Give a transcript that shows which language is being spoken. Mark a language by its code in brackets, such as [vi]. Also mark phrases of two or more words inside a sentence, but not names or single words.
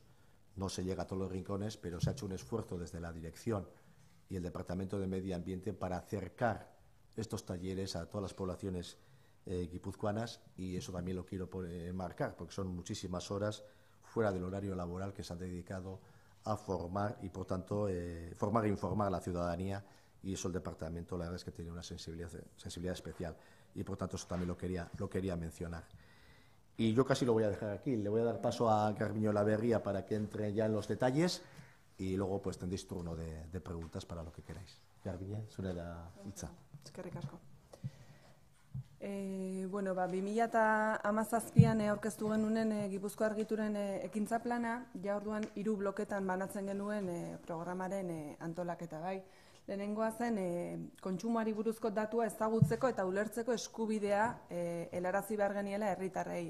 [es] No se llega a todos los rincones, pero se ha hecho un esfuerzo desde la dirección y el Departamento de Medio Ambiente para acercar estos talleres a todas las poblaciones guipuzcoanas, y eso también lo quiero marcar, porque son muchísimas horas fuera del horario laboral que se han dedicado a formar y, por tanto, formar e informar a la ciudadanía, y eso el departamento, la verdad es que tiene una sensibilidad especial, y por tanto eso también lo quería mencionar. Y yo casi lo voy a dejar aquí. Le voy a dar paso a Garbiñe Olaberria para que entre ya en los detalles, y luego pues tendréis turno de preguntas para lo que queráis. [eu] Garbiñe, zure da hitza. Eskerrik asko. Bueno, 2017an aurkeztu genuen Gipuzkoa Argituren ekintza plana, ja orduan 3 bloketan banatzen genuen programaren antolaketa bai. Lehenengoa zen kontsumoari buruzko datua ezagutzeko eta ulertzeko eskubidea helarazi behar geniela herritarrei.